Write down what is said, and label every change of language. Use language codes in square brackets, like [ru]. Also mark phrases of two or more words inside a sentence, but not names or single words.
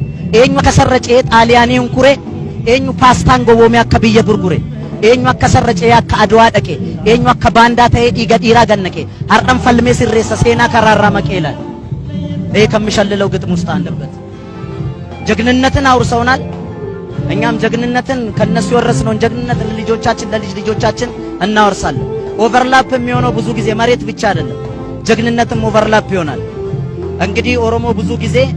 [om] eenyu akka sarracee xaaliyaanii hunkure eenyu paastaan gowwoome akka biyya gurgure eenyu akka sarracee akka adwaa dhaqe eenyu akka baandaa ta'ee dhiiga dhiiraa gannaqe har'an falmee sirreessa seenaa karaarraa maqeelan [am] ከምሸልለው ግጥም ውስጥ አንደበት ጀግንነትን አውርሰውናል። እኛም ጀግንነትን ከነሱ ወረስነው ጀግንነትን ልጆቻችን ለልጅ ልጆቻችን እናወርሳለን። ኦቨርላፕ የሚሆነው ብዙ ጊዜ መሬት ብቻ አይደለም፣ ጀግንነትም ኦቨርላፕ ይሆናል። እንግዲህ ኦሮሞ ብዙ ጊዜ